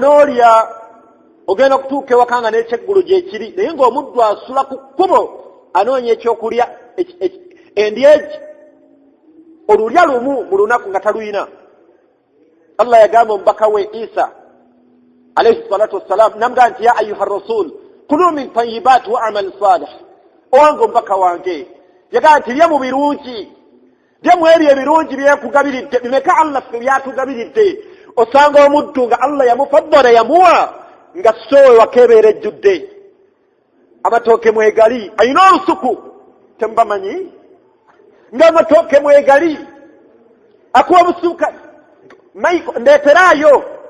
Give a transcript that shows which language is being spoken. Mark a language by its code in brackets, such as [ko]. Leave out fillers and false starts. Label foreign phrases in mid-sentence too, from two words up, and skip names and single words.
[lg] n'olya ogenda okutuuka ewaka nga n'ekyeggulu gyekiri naye ng'omuddu asula ku kkubo anoonya ekyokulya endyeegi olulya lumu mu lunaku nga taluyina Allah yagamba omubaka we Isa [ar] عليه الصلاة والسلام [lg] namugamba nti [ar] يا أيها الرسل كلوا من الطيبات واعملوا صالحا [lg] owange omubaka wange yagamba nti lya mu birungi lya mu ebyo ebirungi byekugabiridde bimeka Allah ffe byatugabiridde osanga omuddu nga Allah yamufaddala yamuwa nga sowe wakebeera ejjudde amatooke mwegali ayina olusuku temubamanyi ng'amatooke mwegali akuwa obusuuka maiko ndeeteraayo